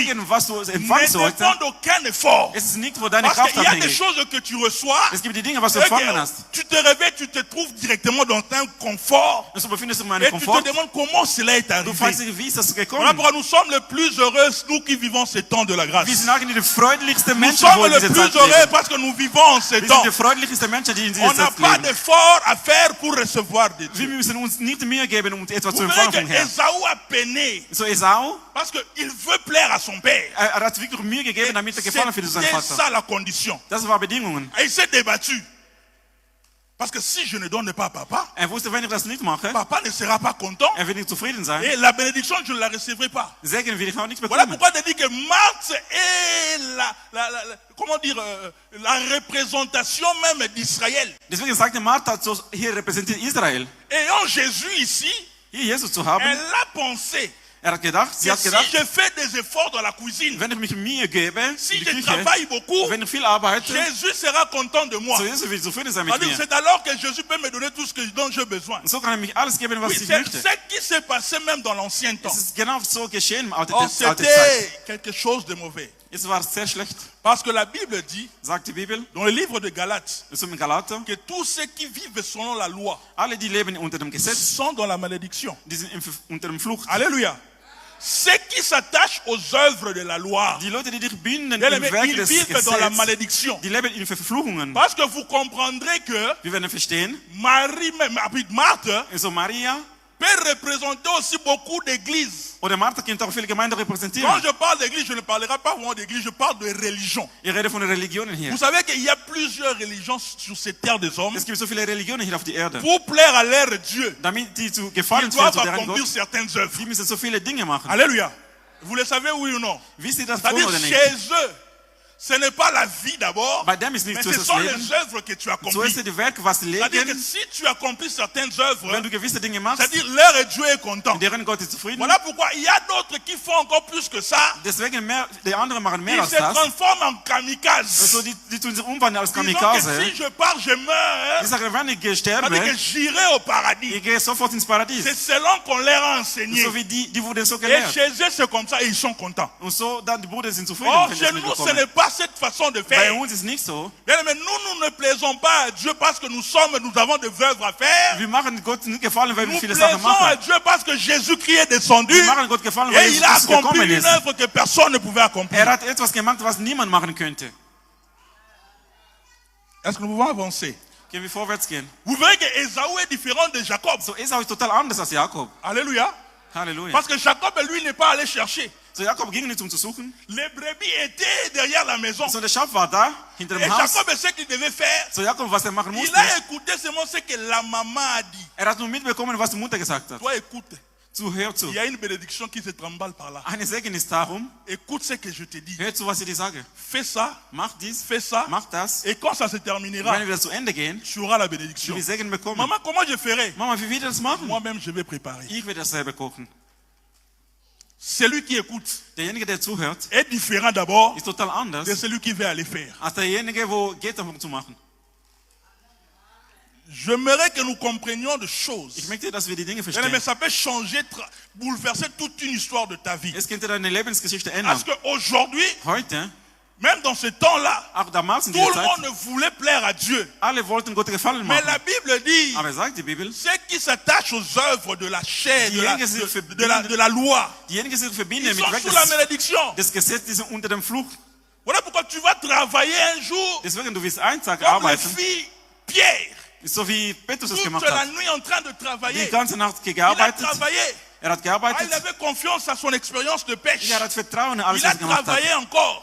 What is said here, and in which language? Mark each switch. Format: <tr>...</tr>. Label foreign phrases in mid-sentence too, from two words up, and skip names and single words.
<de>Segen, was du</de> <fr>ne</fr> <de>empfangst heute,</de> <fr>dépend d'aucun effort.</fr> <de>es ist nicht von deiner</de> <fr>Parce</fr> <de>Kraft</de> <fr>qu'il y a des</fr> <de>abhängig.</de> <fr>choses que tu reçois</fr> <de>Es gibt die Dinge, was du</de> <fr>et</fr> <de>empfangen</de> <fr>que</fr> <de>hast.</de> <fr>tu te réveilles, tu te trouves directement dans un confort</fr> <de>Und so befindest du in</de> <fr>et</fr> <de>einem</de> <fr>tu</fr> <de>Komfort.</de> <fr>te demandes comment cela est</fr> <de>Du fragst</de> <fr>arrivé.</fr> <de>dich, wie ist das</de> <fr>Voilà</fr> <de>gekommen?</de> <fr>pourquoi nous sommes les plus heureux, nous qui vivons ce temps de la grâce.</fr> <de>Wir sind eigentlich die freundlichsten</de> <fr>Nous</fr> <de>Menschen,</de> <fr>sommes</fr> <de>wo in</de> <fr>les</fr> <de>dieser</de> <fr>plus</fr> <de>Zeit</de> <fr>heureux</fr> <de>leben.</de> <fr>parce que nous vivons en ce</fr> <de>Wir</de> <fr>temps.</fr> <de>sind die freundlichsten Menschen, die in</de> <fr>On</fr> <de>dieser</de> <fr>n'a</fr> <de>Zeit</de> <fr>pas</fr> <de>leben.</de> <fr>d'effort à faire pour recevoir de</fr> <de>Wir</de> <fr>Dieu.</fr> <de>müssen uns nicht Mühe geben, um etwas zu</de> <fr>Vous verrez</fr> <de>empfangen</de> <fr>que</fr> <de>vom Herrn.</de> <fr>Esaü a peiné</fr> <de>So Esau,</de> <fr>parce qu'il veut plaire à son père.</fr> <de>hat wirklich Mühe gegeben, damit er gefallen für seinen</de> <fr>C'était</fr> <de>Vater.</de> <fr>ça la condition.</fr> <de>Das war Bedingungen.</de> <fr>Et il s'est débattu. Parce que si je ne donne pas à papa,</fr> <de>Wusste, wenn ich das nicht mache,</de> <fr>papa ne sera pas content.</fr> <de>wird nicht zufrieden sein.</de> <fr>Et la bénédiction, je ne la recevrai pas.</fr> <de>Segen will ich auch nicht</de> <fr>Voilà</fr> <de>bekommen.</de> <fr>pourquoi il dit que Marthe est comment dire, la représentation même d'Israël.</fr> <de>Deswegen sagte Martha, so hier repräsentiert Israel.</de> <fr>Ayant Jésus ici,</fr> <de>Hier Jesus zu haben,</de> <fr>elle a pensé</fr> <de>hat gedacht, sie</de> <fr>que</fr> <de>hat</de> <fr>si</fr> <de>gedacht,</de> <fr>je fais des efforts dans la cuisine,</fr> <de>wenn ich mich Mühe gebe,</de> <fr>si</fr> <de>in die</de> <fr>je</fr> <de>Küche,</de> <fr>travaille beaucoup,</fr> <de>wenn ich viel arbeite,</de> <fr>Jésus sera content de moi.</fr> <de>so Jesus wird zufrieden sein mit</de> <fr>C'est-à-dire,</fr> <de>mir.</de> <fr>c'est alors que Jésus peut me donner tout ce dont j'ai besoin.</fr> <de>Und so kann er mich alles geben, was</de> <fr>Oui,</fr> <de>ich</de> <fr>c'est</fr> <de>möchte.</de> <fr>ce qui s'est passé même dans l'ancien temps.</fr> <de>Es ist genau so geschehen im Alten</de> <fr>Or,</fr> <de>Zeit.</de> <fr>c'était quelque chose de mauvais.</fr> <de>Es war sehr schlecht,</de> <fr>Parce que la Bible dit,</fr> <de>sagt die Bibel,</de> <fr>dans le livre de Galates,</fr> <de>so in Galater,</de> <fr>que tous ceux qui vivent selon la loi</fr> <de>alle, die leben unter dem Gesetz,</de> <fr>sont dans la malédiction.</fr> <de>die sind unter dem Fluch.</de> <fr>Alléluia. Ceux qui s'attachent aux œuvres de la loi,</fr> <de>Die Leute, die dich binden</de> <fr>bien</fr> <de>im</de> <fr>aimé,</fr> <de>Werk</de> <fr>ils</fr> <de>des</de> <fr>vivent dans la</fr> <de>Gesetzes,</de> <fr>malédiction.</fr> <de>die leben in Verfluchungen.</de> <fr>Parce que vous comprendrez que</fr> <de>Wir werden verstehen,</de> <fr>Marie, Marthe,</fr> <de>so Maria</de> <fr>peut représenter aussi beaucoup d'églises.</fr> <de>oder Martha könnte auch viele Gemeinden</de> <fr>Quand</fr> <de>repräsentieren.</de> <fr>je parle d'église, je ne parlerai pas vraiment d'église, je parle de religion.</fr> <de>Ich rede von den Religionen hier.</de> <fr>Vous savez qu'il y a plusieurs religions sur cette terre des hommes.</fr> <de>Es gibt so viele Religionen hier auf der Erde.</de> <fr>Pour plaire à leur Dieu,</fr> <de>Damit die zu</de> <fr>ils</fr> <de>gefallen</de> <fr>doivent</fr> <de>zu deren</de> <fr>accomplir</fr> <de>Gott,</de> <fr>certaines œuvres.</fr> <de>die müssen so viele Dinge machen.</de> <fr>Alléluia. Vous le savez, oui ou non?</fr> <de>Wisst ihr das wohl</de> <fr>C'est-à-dire,</fr> <de>oder nicht?</de> <fr>chez eux, ce n'est pas la vie d'abord,</fr> <de>Bei dem ist nicht</de> <fr>mais</fr> <de>so</de> <fr>ce</fr> <de>das</de> <fr>sont</fr> <de>Leben.</de> <fr>les œuvres que tu</fr> <de>So</de> <fr>accomplis.</fr> <de>ist die Werke, was sie</de> <fr>C'est-à-dire que</fr> <de>legen.</de> <fr>si tu accomplis certaines œuvres,</fr> <de>Wenn du gewisse Dinge machst,</de> <fr>c'est-à-dire leur Dieu est content.</fr> <de>deren Gott ist zufrieden.</de> <fr>Voilà pourquoi il y a d'autres qui font encore plus que ça.</fr> <de>Deswegen die anderen machen mehr</de> <fr>Ils</fr> <de>als</de> <fr>se</fr> <de>das.</de> <fr>transforment en kamikazes.</fr> <de>Also die tun sich umwandeln als</de> <fr>Disons que</fr> <de>Kamikaze.</de> <fr>si je pars, je meurs.</fr> <de>Ich sage, wenn ich sterbe,</de> <fr>C'est-à-dire que j'irai au paradis.</fr> <de>ich gehe sofort ins Paradies.</de> <fr>C'est selon qu'on leur a enseigné.</fr> <de>So wie die wurden so</de> <fr>Et</fr> <de>gelehrt.</de> <fr>chez eux, c'est comme ça et ils sont contents.</fr> <de>Und so, dann die Brüder sind zufrieden,</de> <fr>Or,</fr> <de>wenn sie</de> <fr>chez</fr> <de>es</de> <fr>nous, ce</fr> <de>mitbekommen.</de> <fr>n'est pas cette façon de</fr> <de>Bei</de> <fr>faire.</fr> <de>uns ist nicht so.</de> <fr>Bien, mais nous ne plaisons pas à Dieu parce que nous avons des œuvres à faire.</fr> <de>Wir machen Gott nicht gefallen, weil wir</de> <fr>Nous</fr> <de>viele Sachen</de> <fr>plaisons à</fr> <de>machen.</de> <fr>Dieu parce que Jésus-Christ est descendu</fr> <de>Wir machen Gott gefallen, weil</de> <fr>et il a</fr> <de>Jesus</de> <fr>accompli</fr> <de>gekommen</de> <fr>une</fr> <de>ist.</de> <fr>œuvre que personne ne pouvait accomplir.</fr> <de>Er hat etwas gemacht, was niemand machen könnte.</de> <fr>Est-ce que nous pouvons avancer?</fr> <de>Können wir vorwärts gehen?</de> <fr>Vous verrez que Esaü est différent de Jacob.</fr> <de>So Esau ist total anders als Jakob.</de> <fr>Alléluia.</fr> <de>Halleluja.</de> <fr>Parce que Jacob, lui, n'est pas allé chercher.</fr> <de>So Jakob ging nicht, um zu suchen.</de> <fr>Les brebis étaient derrière la maison.</fr> <de>So der Schaf war da, hinter</de> <fr>Et</fr> <de>dem Haus.</de> <fr>Jacob, ce qu'il devait faire,</fr> <de>So Jakob, was er machen</de> <fr>il</fr> <de>musste,</de> <fr>a écouté seulement ce que la maman a dit.</fr> <de>hat nur mitbekommen, was die Mutter gesagt hat.</de> <fr>Toi, écoute.</fr> <de>Hör zu.</de> <fr>Il y a une bénédiction qui se tremble par là.</fr> <de>Eine Segen ist darum,</de> <fr>Écoute ce que je te dis.</fr> <de>hör zu, was ich dir sage.</de> <fr>Fais ça,</fr> <de>Mach dies,</de> <fr>fais ça.</fr> <de>mach das.</de> <fr>Et quand ça se terminera,</fr> <de>Wenn wir zu Ende gehen,</de> <fr>tu auras la</fr> <de>du</de> <fr>bénédiction.</fr> <de>wirst Segen bekommen.</de> <fr>Maman, comment je ferai?</fr> <de>Mama, wie wird er das machen?</de> <fr>Moi-même, je vais préparer.</fr> <de>Ich werde das selber kochen.</de> <fr>Celui qui écoute</fr> <de>Derjenige, der zuhört,</de> <fr>est différent d'abord</fr> <de>ist total anders</de> <fr>de celui qui veut aller faire.</fr> <de>als derjenige, wo geht davon zu machen.</de> <fr>J'aimerais que nous comprenions des choses.</fr> <de>Ich möchte, dass wir die Dinge</de> <fr>Mais</fr> <de>verstehen.</de> <fr>ça peut changer, bouleverser toute une histoire de ta vie.</fr> <de>Es könnte deine Lebensgeschichte ändern.</de> <fr>Parce qu'aujourd'hui,</fr> <de>Heute,</de> <fr>même dans ce temps-là,</fr> <de>auch damals in</de> <fr>tout</fr> <de>dieser</de> <fr>le monde</fr> <de>Zeit,</de> <fr>voulait plaire à Dieu.</fr> <de>alle wollten Gott gefallen</de> <fr>Mais</fr> <de>machen.</de> <fr>la Bible dit,</fr> <de>Aber sagt die Bibel,</de> <fr>ceux qui s'attachent aux œuvres de la chair,</fr> <de>Diejenigen sind</de> <fr>de la loi,</fr> <de>diejenigen sind verbinden</de> <fr>ils</fr> <de>mit</de> <fr>sont</fr> <de>Werk</de> <fr>sous la malédiction.</fr> <de>des Gesetzes, die sind unter dem Fluch.</de> <fr>Voilà pourquoi tu vas travailler un jour</fr> <de>Deswegen, du wirst einen Tag</de> <fr>comme les</fr> <de>arbeiten,</de> <fr>filles Pierre,</fr> <de>so wie Petrus es</de> <fr>toute</fr> <de>gemacht</de> <fr>la</fr> <de>hat.</de> <fr>nuit en train de</fr> <de>Die</de> <fr>travailler.</fr> <de>ganze Nacht</de> <fr>Il a</fr> <de>gearbeitet.</de> <fr>travaillé.</fr> <de>Er hat</de> <fr>Ah,</fr> <de>gearbeitet.</de> <fr>il avait confiance à son expérience de pêche.</fr> <de>Er hat Vertrauen in alles,</de> <fr>Il a</fr> <de>was er gemacht hat.</de> <fr>travaillé encore</fr>